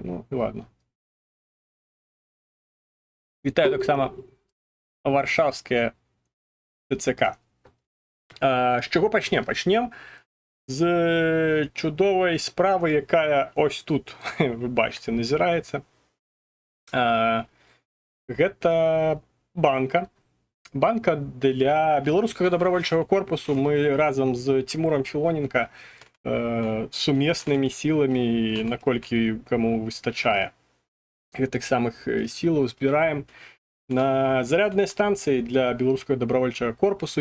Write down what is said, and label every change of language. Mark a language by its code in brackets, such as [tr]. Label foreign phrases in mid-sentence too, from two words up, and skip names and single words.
[ru] Ну, і ладно. [uk] Вітаю так само Варшавське ТЦК. З чого почнемо? Почнемо з чудової справи, яка ось тут, ви бачите, назирається. [be] Гэта банка. Банка для беларускага добровольчого корпусу. Мы разом з Тимуром Філоненко сумеснымі сіламі, наколькі каму выстачае гэтых самых сілаў, збіраем на зарядныя станцыі для беларускага добровольчага корпусу.